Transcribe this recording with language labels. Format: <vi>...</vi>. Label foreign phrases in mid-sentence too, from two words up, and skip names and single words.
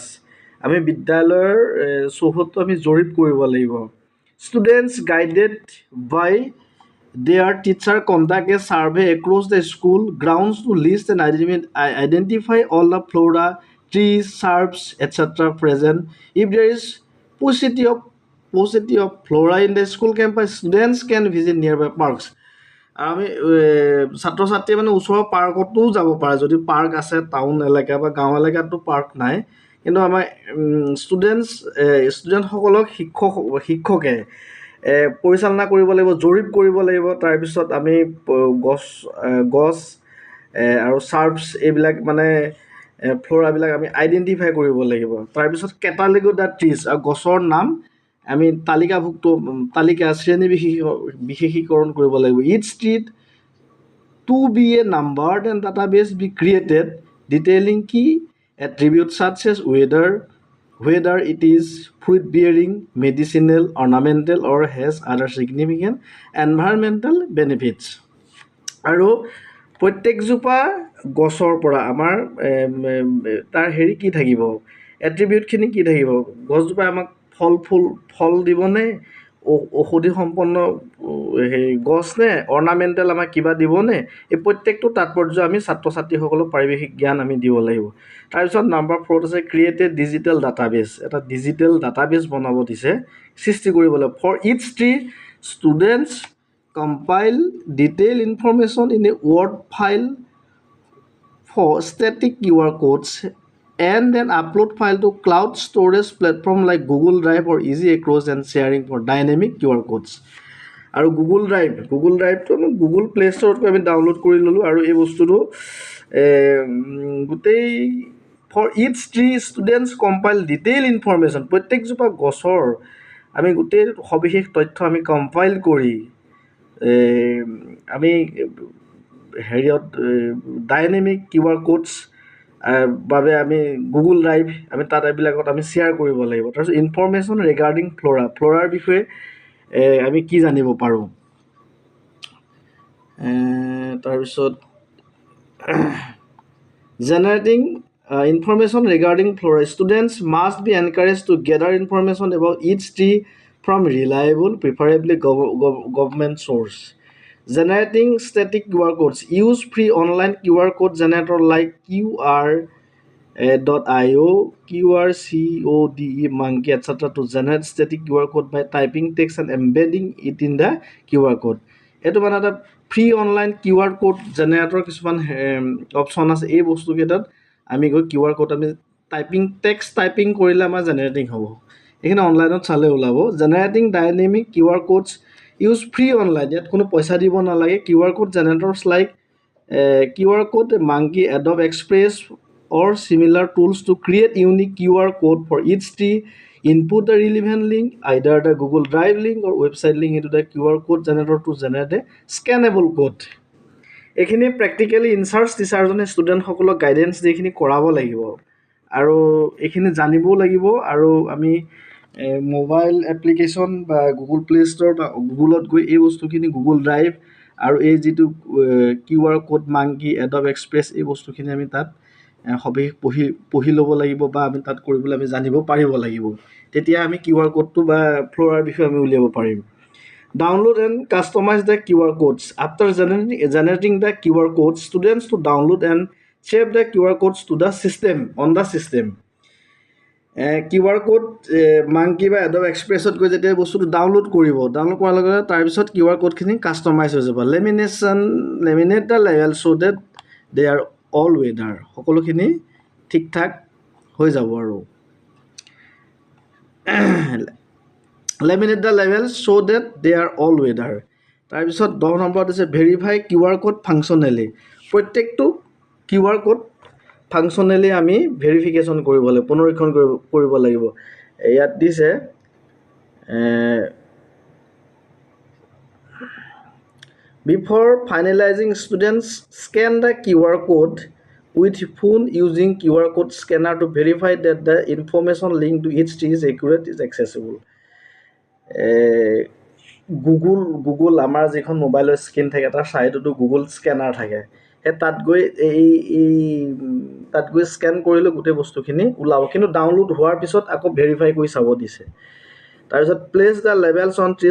<as>আমি বিদ্যালয়ৰ চৌহদটো আমি জৰীপ কৰিব লাগিব।</as> <en>Students guided by their teacher conduct a survey across the school grounds to list and identify all the flora, trees, shrubs etcetera present. If there is paucity of flora in the school campus, students can visit nearby parks.</en> <as>আৰু আমি ছাত্ৰ ছাত্ৰীয়ে মানে ওচৰৰ পাৰ্কতো যাব পাৰে, যদি পাৰ্ক আছে টাউন এলেকা বা গাঁও এলেকাততো পাৰ্ক নাই, কিন্তু আমাৰ ষ্টুডেণ্টসকলক শিক্ষকে পৰিচালনা কৰিব লাগিব, জৰীপ কৰিব লাগিব। তাৰপিছত আমি গছ আৰু চাৰ্বছ এইবিলাক মানে ফ্ল'ৰাবিলাক আমি আইডেণ্টিফাই কৰিব লাগিব। তাৰপিছত</as> <en>catalog the trees,</en> <as>আৰু গছৰ নাম আমি শ্ৰেণী বিশেষীকৰণ কৰিব লাগিব।</as> <en>Its treat to be a numbered and database be created detailing key attribute such as whether it is fruit bearing, medicinal, ornamental or has other significant environmental benefits.</en> <as>আৰু প্ৰত্যেকজোপা গছৰ পৰা আমাৰ তাৰ কি থাকিব, এট্ৰিবিউটখিনি কি থাকিব, গছজোপাই আমাক ফল দিবনে, ঔষধি সম্পন্ন গছ নে, অৰ্ণামেণ্টেল আমাক কিবা দিবনে, এই প্ৰত্যেকটো তাৎপৰ্য আমি ছাত্ৰ ছাত্ৰীসকলক পাৰিৱেশিক জ্ঞান আমি দিব লাগিব। তাৰপিছত নাম্বাৰ 4ত আছে</as> <en>create a digital database.</en> <as>এটা</as> <en>digital database</en> <as>বনাব দিছে, সৃষ্টি কৰিব লাগিব।</as> <en>For its tree, students compile detail information in a word file for static QR codes and then upload file to cloud storage platform like Google Drive or easy across and sharing for dynamic QR codes.</en> <as>আৰু গুগল ড্ৰাইভটো আমি গুগল প্লে ষ্ট'ৰত আমি ডাউনলোড কৰি ল'লোঁ। আৰু এই বস্তুটো গোটেই</as> <en>for its tree students compile detail information,</en> <as>প্ৰত্যেকজোপা গছৰ আমি গোটেই সবিশেষ তথ্য আমি কম্পাইল কৰি আমি</as> <en>dynamic QR codes</en> <as>বাবে আমি গুগল ড্ৰাইভ আমি তাত এইবিলাকত আমি শ্বেয়াৰ কৰিব লাগিব। তাৰপিছত</as> <en>information regarding</en> <as>ফ্ল'ৰাৰ বিষয়ে আমি কি জানিব পাৰোঁ।</as> <en>তাৰপিছত generating information regarding flora. Students must be encouraged to gather information about each tree from reliable, preferably government source. Generating static QR codes. Use free online QR code generator like QR.io, QRCODE, Monkey, etc. to generate static QR code by typing text and embedding it in the QR code.</en> <as>এইটো মানে এটা</as> <en>free online QR code generator</en> <as>কিছুমান অপশ্যন আছে। এই বস্তুকেইটাত আমি গৈ</as> <en>QR code</en> <as>আমি</as> <en>text typing</en> <as>কৰিলে আমাৰ জেনেৰেটিং হ'ব। এইখিনি অনলাইনত চালে ওলাব।</as> <en>Generating dynamic QR codes use free online,</en> <as>ইয়াত কোনো পইচা দিব নালাগে।</as> <en>QR code generators like QR code, Monkey, Adobe Express or similar tools to create unique QR code for each tree. Input the relevant link, either the Google Drive link or website link into the QR code generator to generate a scannable code.</en> <as>এইখিনি প্ৰেক্টিকেলি ইনচাৰ্জ টিচাৰজনে ষ্টুডেণ্টসকলক গাইডেঞ্চ দি এইখিনি কৰাব লাগিব আৰু এইখিনি জানিবও লাগিব। আৰু আমি</as> <en>mobile application</en> <as>বা গুগল প্লে' ষ্ট'ৰ বা গুগলত গৈ এই বস্তুখিনি গুগল ড্ৰাইভ আৰু এই যিটো QR কোড মাংকি, এডব এক্সপ্ৰেছ, এই বস্তুখিনি আমি তাত সবিশেষ পঢ়ি ল'ব লাগিব বা আমি তাত কৰিবলৈ আমি জানিব পাৰিব লাগিব। তেতিয়া আমি QR কোডটো বা ফ্ল'ৰাৰ বিষয়ে আমি উলিয়াব পাৰিম।</as> <en>Download and customize the QR codes. After generating the QR codes, students to download and save the QR codes to the system, on the system.</en> <as>QR code Monkey বা Adobe Expressত গৈ যেতিয়া বস্তুটো ডাউনলোড কৰাৰ লগে লগে তাৰপিছত QR কোডখিনি কাষ্টমাইজ হৈ যাব।</as> <en>Laminate the level so that they are all weather,</en> <as>সকলোখিনি ঠিক ঠাক হৈ যাব।</as> <en>and laminate the level so that they are all weather.</en> <as>তাৰপিছত 10 নম্বৰত আছে</as> <en>verify QR code functionally.</en> <as>প্ৰত্যেকটো</as> <en>QR code functionally</en> <as>আমি ভেৰিফিকেশ্যন কৰিব লাগিব, পুনৰীক্ষণ কৰিব লাগিব। ইয়াত দিছে</as> <en>before finalizing students scan the QR code with phone using QR code scanner to verify that the information linked to each tree is accurate, is accessible.</en> <as>গুগল আমাৰ যিখন মোবাইলৰ স্ক্ৰীন থাকে তাৰ ছাইডতো গুগল স্কেনাৰ থাকে। সেই তাত গৈ স্কেন কৰিলে গোটেই বস্তুখিনি ওলাব, কিন্তু ডাউনলোড হোৱাৰ পিছত আকৌ ভেৰিফাই কৰি চাব দিছে।</as> <en>তাৰপিছত place the labels on trees.</en>